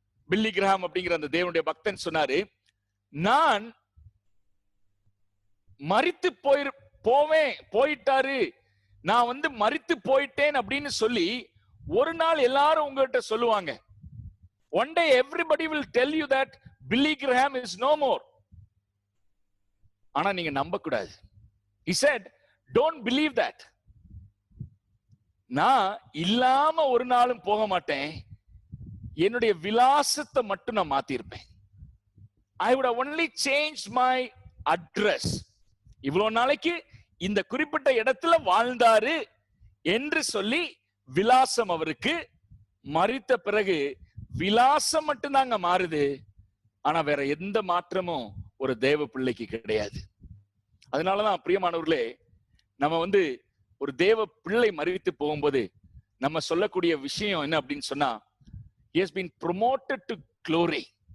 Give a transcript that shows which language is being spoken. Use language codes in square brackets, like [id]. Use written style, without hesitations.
[ta] பில்லி Graham அப்படிங்கிற அந்த தேவனுடைய பக்தன் சொன்னாரு, நான் மரித்து போயிட்டாரு, நான் மரித்து போயிட்டேன் அப்படின்னு சொல்லி ஒரு நாள் எல்லாரும் உங்ககிட்ட சொல்லுவாங்க. [en] One day everybody will tell you that Billy Graham is no more. [ta] ஆனா நீங்க நம்ப கூடாது. [en] He said, don't believe that. [ta] நான் இல்லாம ஒரு நாளும் போக மாட்டேன், என்னுடைய விலாசத்தை மட்டும் நான் மாத்திருப்பேன். [en] I would have only changed my address. [ta] இவ்வளவு நாளைக்கு இந்த குறிப்பிட்ட இடத்துல வாழ்ந்தாரு என்று சொல்லி விலாசம் அவருக்கு மரித்த பிறகு விலாசம் மட்டும்தாங்க மாறுது. ஆனா வேற எந்த மாற்றமும் ஒரு தேவ பிள்ளைக்கு கிடையாது. அதனாலதான் பிரியமானவர்களே, நம்ம ஒரு தேவ பிள்ளை மரித்து போகும்போது நம்ம சொல்லக்கூடிய விஷயம் என்ன அப்படின்னு சொன்னா, [en] he has been promoted to glory.